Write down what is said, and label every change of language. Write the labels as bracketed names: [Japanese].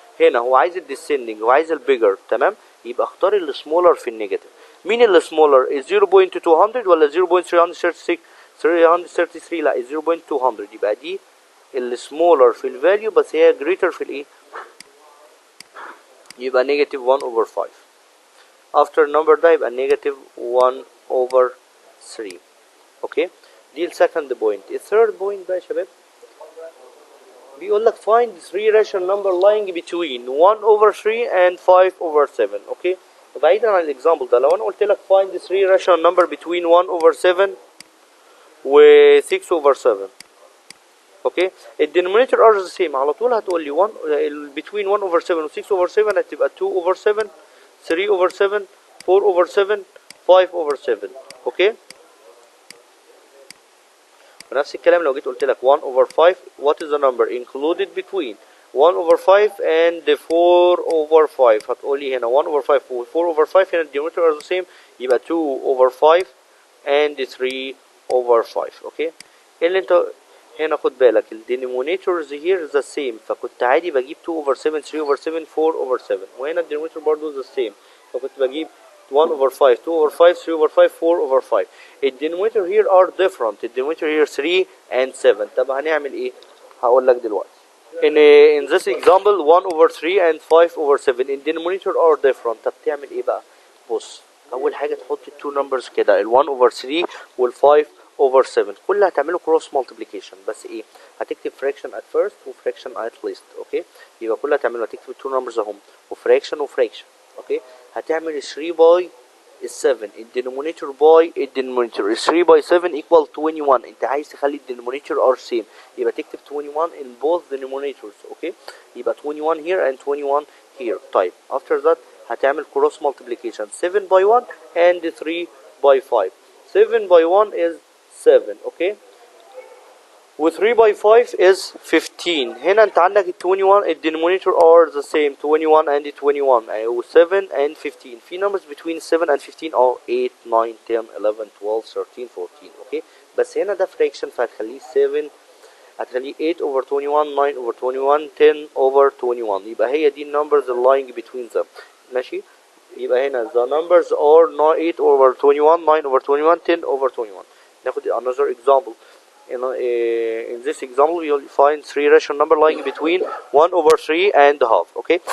[Arabic] هنا هو عايز الديسندنج وعايز البيجر، تمام، يبقى اختار السمولر في النيجاتيف. مين السمولر؟ 0.200 ولا 0.336؟ 333 لا 0.200، يبقى دي السمولر في الفاليو بس هي جريتر في الايه، يبقى نيجاتيف 1 over 5. [English] after number [Arabic] ده يبقى نيجاتيف [English] 1 over 3. [Arabic] اوكي. دي السكند بوينت. الثيرد بوينت بقى يا شباب بيقول لك [English] find 3 rational number lying between 1 over 3 and 5 over 7. [Arabic] اوكي. بعيدا عن الاكزامبل ده، لو انا قلت لك [English] find 3 rational number between 1 over 7 و 6 over 7. Okay. الدينومينيتور are the same, [Arabic] على طول هتقول لي [English] 1 between 1 over 7 و 6 over 7 هتبقى 2 over 7، 3 over 7، 4 over 7، 5 over 7. [Arabic] اوكي. ونفس الكلام لو جيت قلت لك [English] 1 over 5 what is the number included between 1 over 5 and 4 over 5؟ هتقول لي هنا 1 over 5 و 4 over 5 هنا الدينومينيتور are the same، يبقى 2 over 5 and 3 over 5. [Arabic] اوكي. اللي انت هنا خد بالك [English] الدينومينيتورز here the same، فكنت عادي بجيب 2 over 7، 3 over 7، 4 over 7، وهنا الدينومينيتور برضو the same، فكنت بجيب 1 over 5، 2 over 5، 3 over 5، 4 over 5. الدينومينيتور here are different. الدينومينيتور here 3 and 7. [Arabic] طب هنعمل ايه؟ هقول لك دلوقتي. [English] In this example 1 over 3 and 5 over 7 الدينومينيتور are different. [Arabic] طب تعمل ايه بقى؟ بص، اول حاجه تحط التو نمبرز كده، ال 1 over 3 وال 5 over 7 كلها هتعمله cross multiplication، بس ايه؟ هتكتب [English] fraction at first [Arabic] و [English] fraction at least. [Arabic] اوكي. يبقى كلها هتعمله، هتكتب التو نمبرز اهم وفراكشن وفراكشن. اوكي. [English] هتعمل 3 باي 7 الدينومينيتور باي الدينومينيتور 3 باي 7 equal 21. [Arabic] انت عايز تخلي [English] الدينومينيتور are same، يبقى تكتب 21 in both denominators. [Arabic] اوكي. [English] يبقى 21 here and 21 here. طيب after that هتعمل cross multiplication 7 by 1 and 3 by 5. 7 by 1 is 7. Okay. و 3 by 5 is 15. [Arabic] هنا انت عندك [English] ال 21 الدينومينيتور are the same 21 and 21 و 7 and 15. في numbers between 7 and 15 are 8 9 10 11 12 13 14. [Arabic] اوكي. بس هنا ده [English] fraction فهتخليه 7، هتخليه 8 over 21 9 over 21 10 over 21. يبقى هي دي numbers lying between them. [Arabic] ماشي. [English] يبقى هنا the numbers are 8 over 21 9 over 21 10 over 21. ناخد another example. In this example you'll find 3 rational number lying between 1 over 3 and a half. Okay.